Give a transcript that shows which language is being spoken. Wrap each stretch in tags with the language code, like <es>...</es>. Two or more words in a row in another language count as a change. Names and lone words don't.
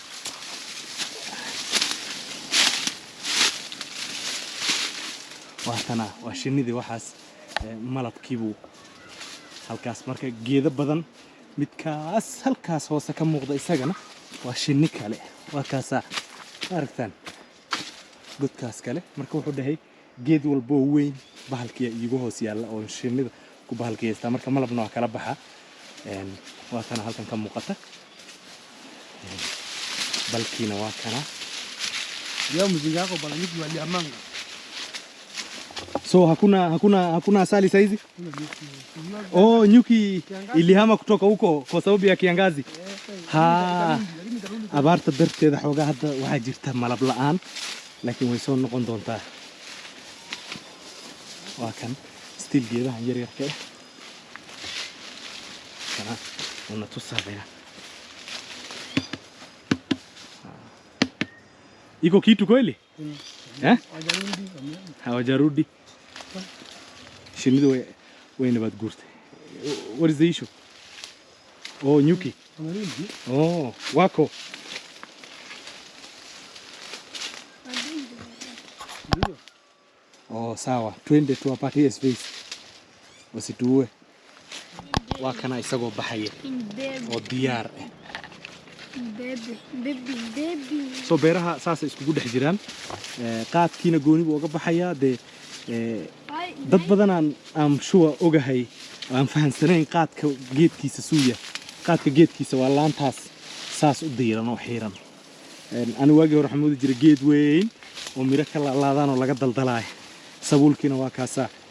<so>waatana waa shinnidii waxaas malabkiibuu halkaas marka geedo badan midkaas halkaas hoose ka muuqda isagana waa shinni kale waa kaasa aragtaan godkaas kale marka wuxuu dhahay geed walba weyn bahalkiya iigu hoos yaalla oo shinnida ku bahalkiyaysta marka malabna waa kala baxa. waa kana halkan ka muuqata balkiina waa kana</so> <sw>Leo mzinga wako bala nyuki waliamanga. So hakuna asali saizi? Oh, nyuki ilihama kutoka huko kwa sababu ya kiangazi.</sw> <so>Abaarta darteeda xoogaa hadda waxaa jirta malab la'aan laakiin way soo noqon doontaa. waa kan still geedahan yar yarka kana una tusabaya.</so> <sw>Iko kitu kweli? Hawajarudi.</sw> <so>Shinnidu way nabad guurtay.</so> <en>What is the issue?</en> <sw>Oh, nyuki. Oh, wako. Oh, sawa. Twende tuwapatie space.</sw> <so>Wasituue. Wakana isagoo baxaya. Oo diyaar ah. Baby. So beeraha saas iskugu dhex jiraan. Qaadkiina gooni buu uga baxayaa de dad badan aan shuwa ogahay aan fahansanayn qaadka geedkiisa suuya qaadka geedkiisa waa laantaas saas u diiran oo xiiran ani waagi hore waxaan moodi jiray geed weyn oo miro ka laadaan oo laga daldalaayo sabuulkiina waa kaasaa</so>